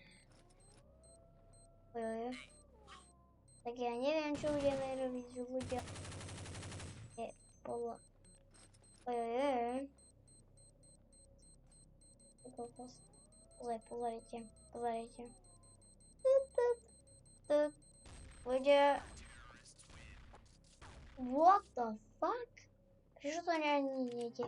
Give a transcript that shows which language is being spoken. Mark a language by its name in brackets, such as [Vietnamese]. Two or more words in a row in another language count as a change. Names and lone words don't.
[Slovak] Tak ja neviem, čo budeme robiť, že ľudia je podľa... Pozerajte. Ľudia... [English] What the fuck? [Slovak] Prečo to nejde?